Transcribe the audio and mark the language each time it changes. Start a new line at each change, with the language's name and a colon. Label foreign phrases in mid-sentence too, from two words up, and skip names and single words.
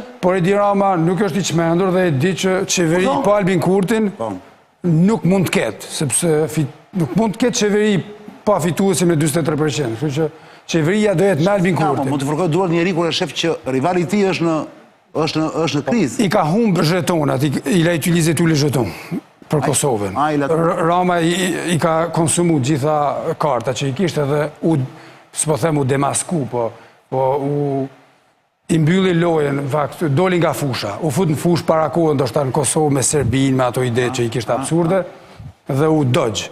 Albanian: Por Edi Rama nuk është i çmendur dhe e di që qeveri pa Albin Kurtin nuk mund të ketë, sepse nuk mund të ketë qeveri pa fituesi me 43%. Kështu që qeveria do jetë me Albin Kurti. Mund të fërkoj duart njeri kur e shef që rivali i tij është në krizë. I ka humbë zhetonat,
French: il a utilisé tous les jetons
Albanian: për Kosovën. Rama i ka konsumu gjitha karta që i kishtë edhe s'po them u demasku, po i mbylli lojen, në fakt, doli nga fusha. U fut në fush para kohën, ndoshta në Kosovë me Serbinë, me ato ide që i kishtë absurde, dhe u dogj.